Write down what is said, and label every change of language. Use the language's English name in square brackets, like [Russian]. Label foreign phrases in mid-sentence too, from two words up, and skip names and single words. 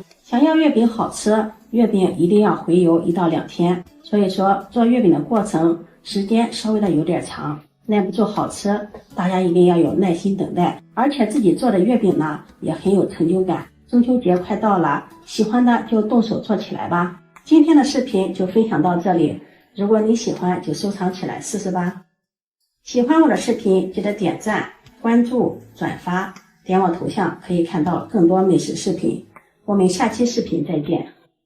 [Chinese] 想要月餅好吃，月餅一定要回油1到2天。所以說做月餅的過程時間稍微的有點長，耐不住好吃，大家一定要有耐心等待。而且自己做的月餅呢，也很有成就感。中秋節快到了，喜歡的就動手做起來吧。今天的視頻就分享到這裡，如果你喜歡就收藏起來試試吧。喜歡我的視頻記得點讚、關注、轉發，點我頭像可以看到更多美食視頻。我們下期視頻再見。